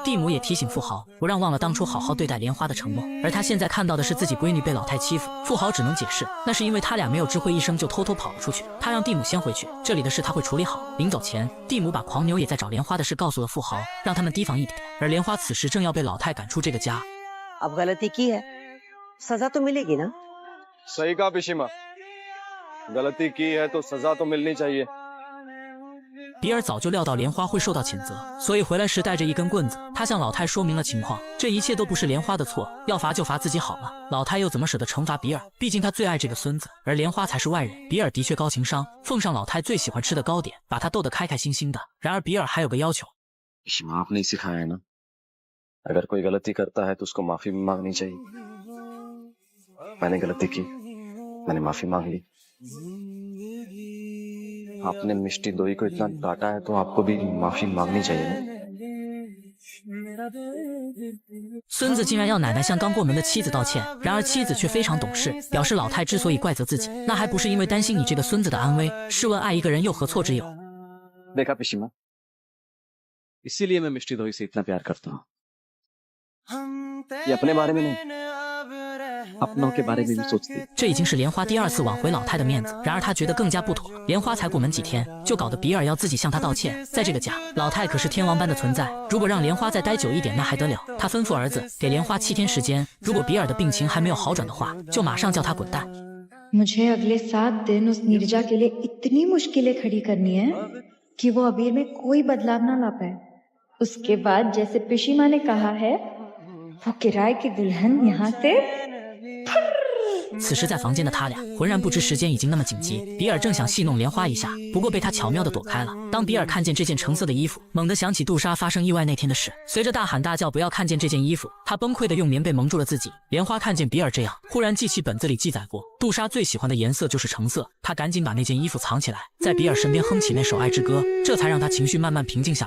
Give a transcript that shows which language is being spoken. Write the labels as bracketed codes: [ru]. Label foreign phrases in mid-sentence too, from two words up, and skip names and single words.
[zh] 蒂姆也提醒富豪不让忘了当初好好对待莲花的承诺，而他现在看到的是自己闺女被老太欺负。富豪只能解释那是因为他俩没有知会一声就偷偷跑了出去，他让蒂姆先回去，这里的事他会处理好。临走前，蒂姆把狂牛也在找莲花的事告诉了富豪，让他们提防一点。而莲花此时正要被老太赶出这个家。 [hi] अब गलती की है, सजा तो मिलेगी ना? सही कहा पिशीमा, गलती की है तो सजा तो मिलनी चाहिए。 [zh] 比尔早就料到莲花会受到谴责，所以回来时带着一根棍子。他向老太说明了情况，这一切都不是莲花的错，要罚就罚自己好了。老太又怎么舍得惩罚比尔？毕竟他最爱这个孙子，而莲花才是外人。比尔的确高情商，奉上老太最喜欢吃的糕点，把他逗得开开心心的。然而比尔还有个要求。 [hi] आपने सिखाया है ना, अगर कोई गलती करता है तो उसको माफी भी मांगनी चाहिए। मैंने गलती की, मैंने माफी मांग ली। आपने मिष्टी दोई को इतना डांटा है तो आपको भी माफी मांगनी चाहिए ना। [zh] 孙子竟然要奶奶向刚过门的妻子道歉，然而妻子却非常懂事，表示老太之所以怪责自己，那还不是因为担心你这个孙子的安危。试问爱一个人又何错之有？ [hi] देखा पिशीमा, इसीलिए मैं मिष्टी दोई से इतना प्यार करता हूँ। ये अपने बारे में नहीं, अपनों के बारे में भी सोचती। [zh] 这已经是莲花第2次挽回老太的面子，然而他觉得更加不妥。莲花才过门几天，就搞得比尔要自己向他道歉。在这个家，老太可是天王般的存在，如果让莲花再待久一点，那还得了？他吩咐儿子给莲花7天时间，如果比尔的病情还没有好转的话，就马上叫他滚蛋。 [hi] मुझे अगले7 दिन उस नीरजा के लिए इतनी मुश्किलें खड़ी करनी है कि वो अबीर में कोई बदलाव ना ला पाए। उसके बाद जैसे पिशीमा ने कहा है, वो किराए की दुल्हन यहाँ से [zh] 此时在房间的他俩浑然不知时间已经那么紧急，比尔正想戏弄莲花一下，不过被他巧妙地躲开了。当比尔看见这件橙色的衣服，猛地想起杜莎发生意外那天的事，随着大喊大叫不要看见这件衣服，他崩溃地用棉被蒙住了自己。莲花看见比尔这样，忽然记起本子里记载过杜莎最喜欢的颜色就是橙色，他赶紧把那件衣服藏起来，在比尔身边哼起那首爱之歌，这才让他情绪慢慢平静下来。